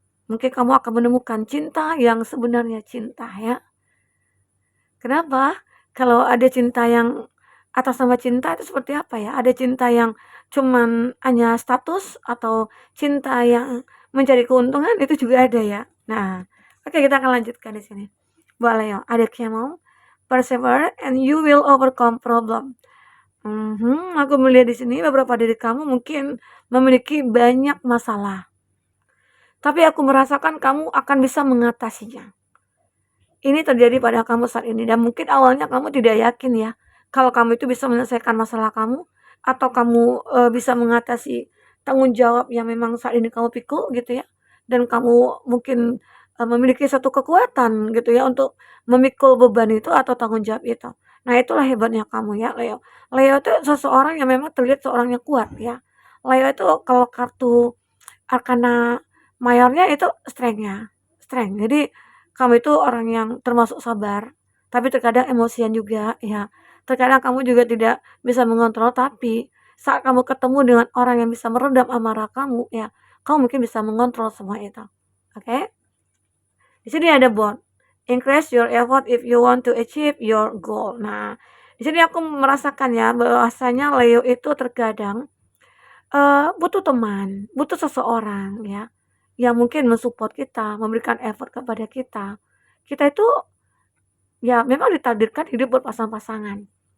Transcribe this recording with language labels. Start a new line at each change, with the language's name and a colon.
Indonesian: Mungkin kamu akan menemukan cinta yang sebenarnya cinta ya. Kenapa? Kalau ada cinta yang atas nama cinta itu seperti apa ya? Ada cinta yang cuman hanya status atau cinta yang mencari keuntungan, itu juga ada ya. Nah, Oke, kita akan lanjutkan di sini. Buat Leo, ada camel,
English: persevere and you will overcome problem.
Indonesian: Aku melihat di sini beberapa dari kamu mungkin memiliki banyak masalah, tapi aku merasakan kamu akan bisa mengatasinya. Ini terjadi pada kamu saat ini dan mungkin awalnya kamu tidak yakin ya, kalau kamu itu bisa menyelesaikan masalah kamu, atau kamu, bisa mengatasi tanggung jawab yang memang saat ini kamu pikul gitu ya, dan kamu mungkin, memiliki satu kekuatan gitu ya untuk memikul beban itu atau tanggung jawab itu. Nah, itulah hebatnya kamu ya, Leo. Leo itu seseorang yang memang terlihat seorang yang kuat ya. Leo itu kalau kartu arkana mayornya itu strength-nya, strength. Jadi kamu itu orang yang termasuk sabar, tapi terkadang emosian juga ya. Terkadang kamu juga tidak bisa mengontrol, tapi saat kamu ketemu dengan orang yang bisa meredam amarah kamu ya, kamu mungkin bisa mengontrol semua itu. Oke? Di sini ada bond.
English: Increase your effort if you want to achieve your goal.
Indonesian: Nah, di sini aku merasakan ya bahwasanya Leo itu terkadang butuh teman, butuh seseorang ya, yang mungkin mensupport kita, memberikan effort kepada kita. Kita itu ya memang ditakdirkan hidup berpasang-pasangan.